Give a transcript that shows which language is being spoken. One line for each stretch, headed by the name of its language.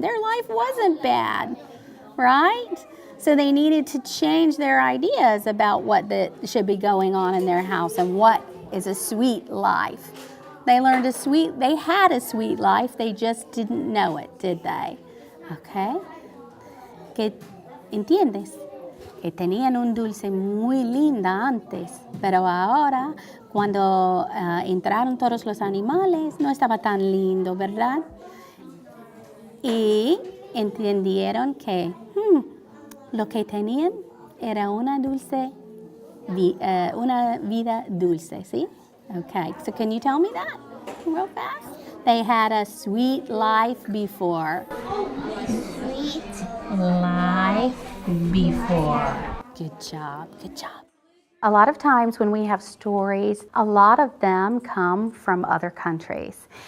English: Their life wasn't bad, right? So they needed to change their ideas about what should be going on in their house and what is a sweet life. They had a sweet life, they just didn't know it, did they?
Spanish: Okay? Que entiendes? Que tenían un dulce muy linda antes, pero ahora, cuando entraron todos los animales, no estaba tan lindo, ¿verdad? Y entendieron que lo que tenían era una vida dulce, ¿sí?
English: Okay, so can you tell me that real fast? They had a sweet life before. Sweet life before. Good job, good job. A lot of times when we have stories, a lot of them come from other countries.